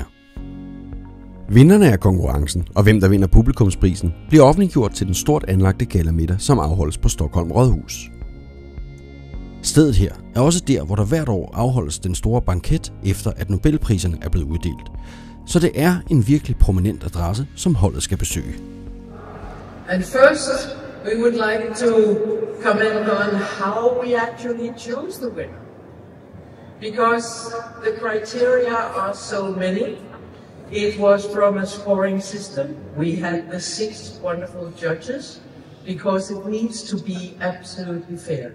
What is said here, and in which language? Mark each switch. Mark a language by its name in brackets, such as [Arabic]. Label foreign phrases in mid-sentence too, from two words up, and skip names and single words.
[Danish] Vinderne af konkurrencen og hvem der vinder publikumsprisen bliver offentliggjort til den stort anlagte gallamiddag, som afholdes på Stockholm Rådhus. Stedet her er også der, hvor der hvert år afholdes den store banket efter at Nobelpriserne er blevet uddelt. Så det er en virkelig prominent adresse, som holdet skal besøge. [English] And first, we would like to comment on how we actually choose the winner. Because the criteria are so many. It was from a scoring system. We had the 6 wonderful judges because it needs to be absolutely fair.